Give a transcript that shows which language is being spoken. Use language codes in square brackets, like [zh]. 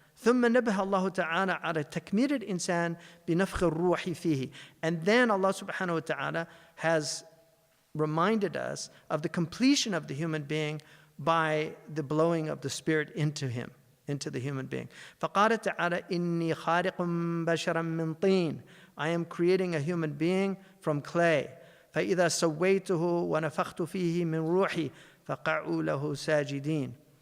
[ar] ثم نبه الله تعالى على تكميل الإنسان بنفخ الروح فيه. [en] And then Allah subhanahu wa ta'ala has reminded us of the completion of the human being by the blowing of the spirit into him, into the human being. [ar] فقال تعالى إني خالق بشرا من طين. [en] I am creating a human being from clay. [ar] فإذا سويته ونفخت فيه من روحي فقعوا له ساجدين.